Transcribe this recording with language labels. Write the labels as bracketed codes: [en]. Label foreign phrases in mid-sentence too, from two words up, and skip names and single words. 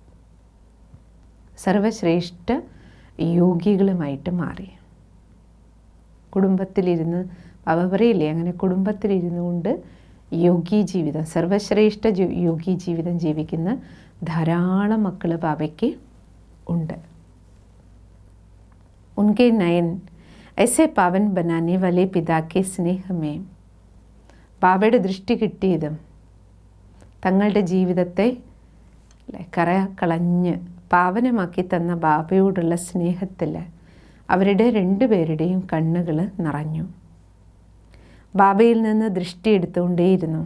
[ml] സർവശ്രേഷ്ഠ യോഗികളുമായിട്ട് മാറി. കുടുംബത്തിലിരുന്ന് അവ പറയില്ലേ, അങ്ങനെ കുടുംബത്തിലിരുന്നു കൊണ്ട് യോഗി ജീവിതം, സർവശ്രേഷ്ഠ യോഗി ജീവിതം ജീവിക്കുന്ന ധാരാളം മക്കൾ ബാബയ്ക്ക് ഉണ്ട്. [hi] उनके नयन ऐसे पावन बनाने वाले पिता के स्नेह में [ml] ബാബയുടെ ദൃഷ്ടി കിട്ടിയതും തങ്ങളുടെ ജീവിതത്തെ കളഞ്ഞ് പാവനമാക്കി തന്ന ബാബയോടുള്ള സ്നേഹത്തിൽ അവരുടെ രണ്ടുപേരുടെയും കണ്ണുകൾ നിറഞ്ഞു. ബാബയിൽ നിന്ന് ദൃഷ്ടി എടുത്തുകൊണ്ടേയിരുന്നു.